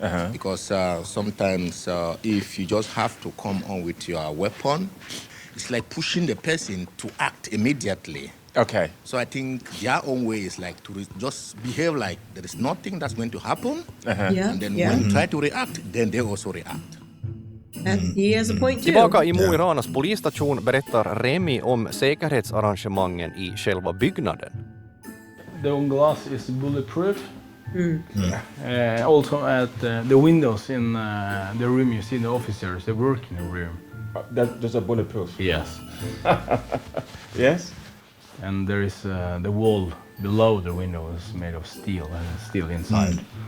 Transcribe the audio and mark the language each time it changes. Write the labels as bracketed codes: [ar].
[en] Because sometimes if you just have to come on with your weapon, it's like pushing the person to act immediately. Okay. So I think their own way is like to just behave like there is nothing that's going to happen. And then when you try to react, then they also react. He has a point too. [sv] Tillbaka i Mo i Ranas polisstation berättar Remi om säkerhetsarrangemangen i själva byggnaden. [en] The glass is bulletproof. Also at the windows in the room you see the officers, they work in the room. That's a bulletproof? Yes. Yes? And there is the wall below the window is made of steel and steel inside.